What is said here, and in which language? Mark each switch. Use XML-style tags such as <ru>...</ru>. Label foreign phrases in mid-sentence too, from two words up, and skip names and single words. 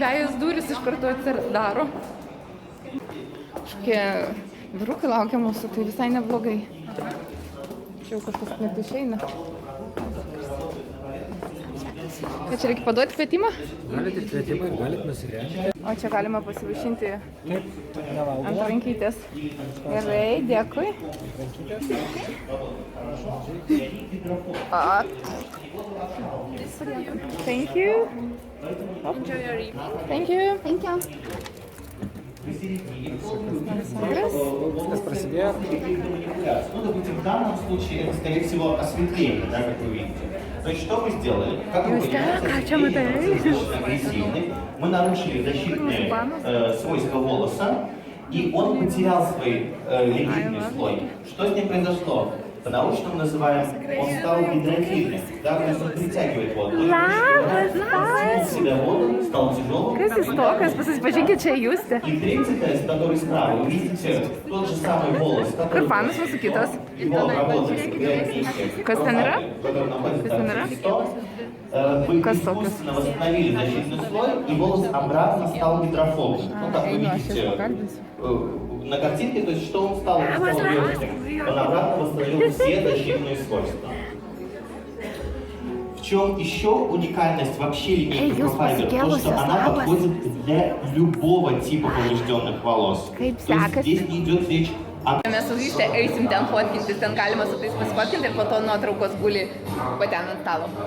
<lt>dvejos durys iš karto atsidaro. Kažkokie vyrukai laukia mūsų, tai visai neblogai. Čia jau kažkas net išeina. Ką čia reikia paduoti kvietimą? Galite kvietimą, galite nusirengti. O čia galima pasivaišinti ant rankytės. Gerai, dėkui.</lt> <en>Thank you. Enjoy your evening. Thank you. Thank you.</en> <lt>Viskas prasidėjo.</lt> <ru>Ну, допустим, в данном случае это, скорее всего, осветление, да, как вы видите. То есть, что мы сделали? Как вы понимаете, достаточно агрессивный. Мы нарушили защитные свойства волоса, и он потерял свой липидный слой. Что с ним произошло? По-научному называем, он стал гидрофильным, да, то есть он притягивает воду. Себя воду, стал тяжелым.</ru> <lt>Kas jis tokas? Pasipažinkit, čia Justė.</lt> <ru>И третий тест, который справа, вы видите тот же самый волос, который...</ru> <lt>Kur panas mūsų kitas?</lt> <ru>Его обработали биологически.</ru> <lt>Kas ten yra?</lt> <ru>Который находится</ru> <lt>Kas ten yra?</lt> <ru>в листок. Вы</ru> <lt>Kas</lt> <ru>искусственно восстановили защитный слой, и волос обратно стал гидрофобным. Ну, как вы видите на картинке, то есть что он стал легким. Он обратно восстановил все защитные свойства. В чем еще уникальность вообще линейки Profiber? То, что она подходит для любого типа поврежденных волос. То есть здесь не идет речь о...</ru> <lt>Mes su Juste eisim ten fotkintis, ten galima su tais pasifotkinti ir po to nuotraukos guli ten ant stalo.</lt>